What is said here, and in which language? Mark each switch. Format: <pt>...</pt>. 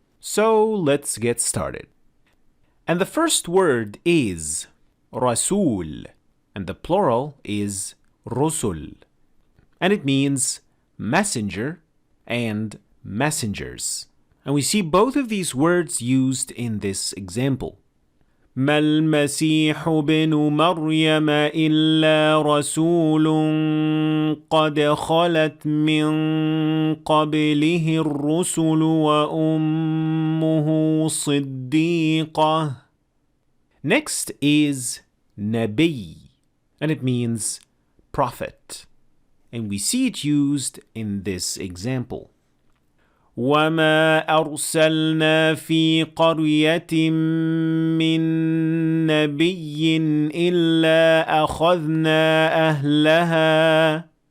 <en>So let's get started. And the first word is Rasul, and the plural is Rusul, and it means messenger and messengers. And we see both of these words used in this example.</en> <ar>ما المسيح ابن مريم إلا رسول قد خلت من قبله الرسل وأمه صديقة.</ar> <en>Next is Nabi, and it means prophet. And we see it used in this example.</en> <ar>وَمَا أَرْسَلْنَا فِي قَرْيَةٍ مِّن نَّبِيٍّ إِلَّا أَخَذْنَا أَهْلَهَا.</ar>